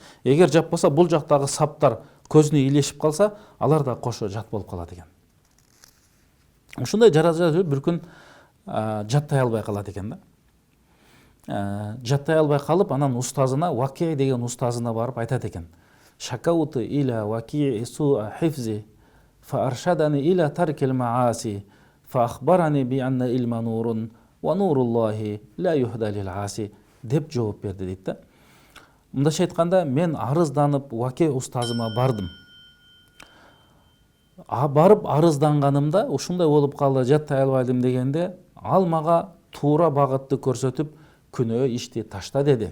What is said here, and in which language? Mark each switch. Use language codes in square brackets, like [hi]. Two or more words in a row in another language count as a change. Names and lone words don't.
[ky] Эгер жаппаса, бул жактагы саптар көзүнө илешип калса, алар да кошо жат болуп калат экен. Ушундай жаража бир күн жаттай албай калат экен да. Жаттай албай калып, анан устазына, Ваки деген устазына барып айтат экен: [ar] "شكوت إلى وكيع سوء حفظي فأرشدني إلى ترك المعاصي فأخبرني بأن العلم نور ونور الله لا يهدى للعاصي" [ky] деп жооп берди дейт да. Мындайча айтканда, мен арызданып Ваки устазыма бардым. Барып арызданганымда ушундай болуп калды, жаттай албайдым дегенде, ал мага туура багытты көрсөтүп, күнөө ишти ташта деди.